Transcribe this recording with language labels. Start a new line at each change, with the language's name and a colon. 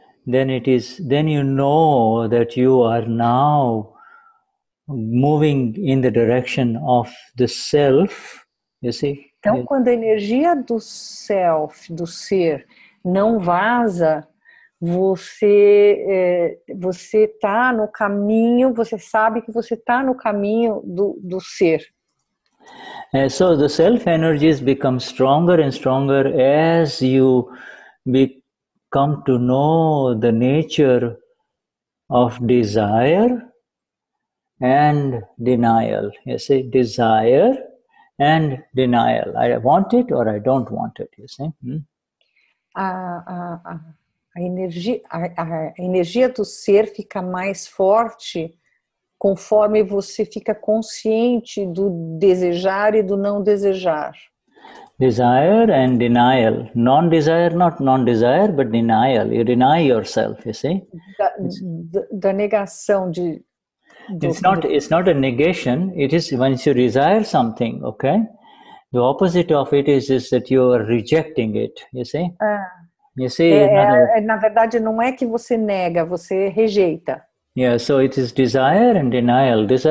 English: Then you know that you are now moving in the direction of the self, you see.
Portuguese: Então, quando a energia do self, do ser, não vaza, você está no caminho, você sabe que você está no caminho do ser.
English: So the self energies become stronger and stronger as you come to know the nature of desire and denial. You see, desire and denial. I want it or I don't want it, you see.
Portuguese: A energia do ser fica mais forte conforme você fica consciente do desejar e do não desejar.
English: Desire and denial. Non-desire, not non-desire, but denial. You deny yourself, you see.
Portuguese: Da negação de...
English: It's not a negation. It is once you desire something, okay? The opposite of it is that you are rejecting it, you see. You see.
Portuguese: Na verdade, não é que você nega, você rejeita.
English: Yeah, so it is desire and denial.